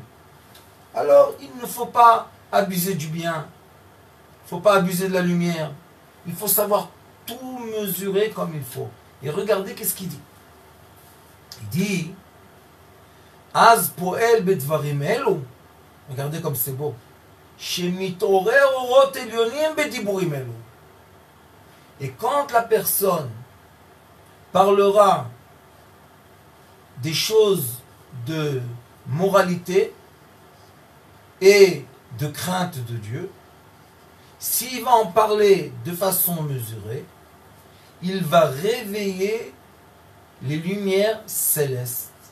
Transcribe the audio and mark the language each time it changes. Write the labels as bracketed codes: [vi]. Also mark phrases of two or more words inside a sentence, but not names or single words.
[fr] Alors il ne faut pas abuser du bien. Il ne faut pas abuser de la lumière. Il faut savoir tout mesurer comme il faut. Et regardez qu'est-ce qu'il dit. Il dit, [he] אז פועל בדברים אלו. [fr] Regardez comme c'est beau. [he] שמעורר אורות עליונים בדיבורים אלו. [fr] Et quand la personne parlera des choses de moralité et de crainte de Dieu, s'il va en parler de façon mesurée, il va réveiller les lumières célestes.